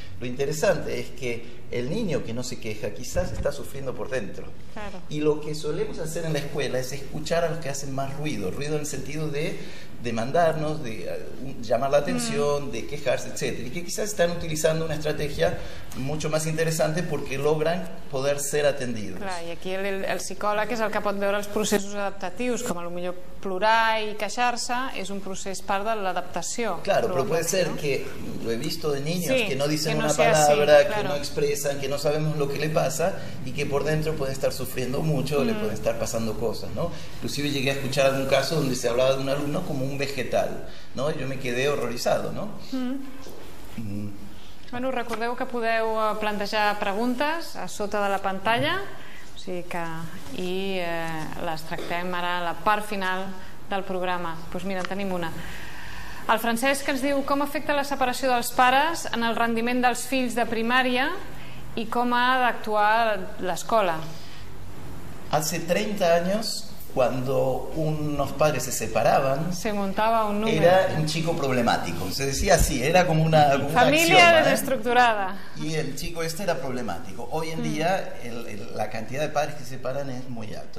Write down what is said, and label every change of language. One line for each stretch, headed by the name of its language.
Spanish: Lo interesante es que el niño que no se queja quizás está sufriendo por dentro. Claro. Y lo que solemos hacer en la escuela es escuchar a los que hacen más ruido en el sentido de demandarnos, de llamar la atención, de quejarse, etc. Y que quizás están utilizando una estrategia mucho más interesante porque logran poder ser atendidos.
Catalan: Clar, i aquí el psicòleg és el que pot veure els processos adaptatius, com potser plorar i queixar-se és un procés part de l'adaptació.
Spanish: Claro, pero puede ser que, lo he visto de niños que no dicen una palabra, que no expresan, que no sabemos lo que le pasa, y que por dentro pueden estar sufriendo mucho, le pueden estar pasando cosas, ¿no? Inclusive llegué a escuchar algún caso donde se hablaba de un alumno como un vegetal, ¿no? Yo me quedé horrorizado, ¿no?
Catalan: Bueno, recordeu que podeu plantejar preguntes a sota de la pantalla, o sigui que, i les tractem ara a la part final del programa. Doncs mira, en tenim una. El Francesc ens diu: com afecta la separació dels pares en el rendiment dels fills de primària i com ha d'actuar l'escola?
Spanish: Hace 30 años, cuando unos padres se separaban, se montaba un número. Era un chico problemático. Se decía así, era como una familia axioma, desestructurada. Y el chico este era problemático. Hoy en día la cantidad de padres que se separan es muy alta.